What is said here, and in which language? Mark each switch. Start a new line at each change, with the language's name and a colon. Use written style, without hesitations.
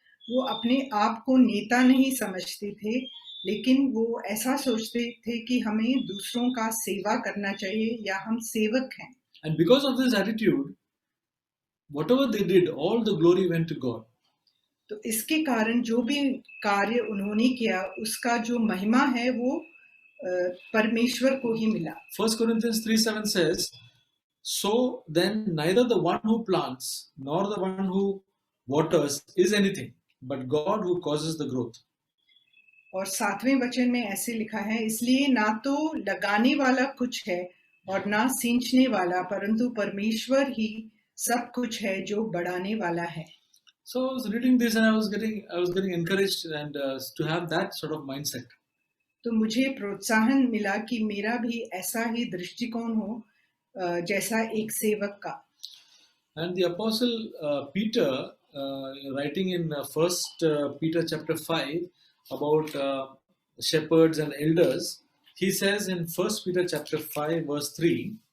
Hindi: वो अपने आप को नेता नहीं समझते थे, लेकिन वो ऐसा सोचते थे कि हमें दूसरों का सेवा करना चाहिए या हम सेवक हैं।
English: And because of this attitude, whatever they did, all the glory went to God.
Hindi: तो इसके कारण जो भी कार्य उन्होंने किया, उसका जो महिमा है वो परमेश्वर को ही मिला।
English: 1 Corinthians 3:7 says, "So then neither the one who plants nor the one who waters is anything, but God who causes the growth."
Hindi: और 7वें वचन में ऐसे लिखा है, इसलिए ना तो लगाने वाला कुछ है और ना सींचने वाला, परंतु परमेश्वर ही सब कुछ है जो बढ़ाने वाला है।
English: So I was reading this and I was getting encouraged and to have that sort of mindset.
Hindi: तो मुझे प्रोत्साहन मिला कि मेरा भी ऐसा ही दृष्टिकोण हो जैसा एक सेवक का।
English: And the apostle Peter, writing in First Peter chapter 5 about shepherds and elders, he says in First Peter chapter 5 verse 3,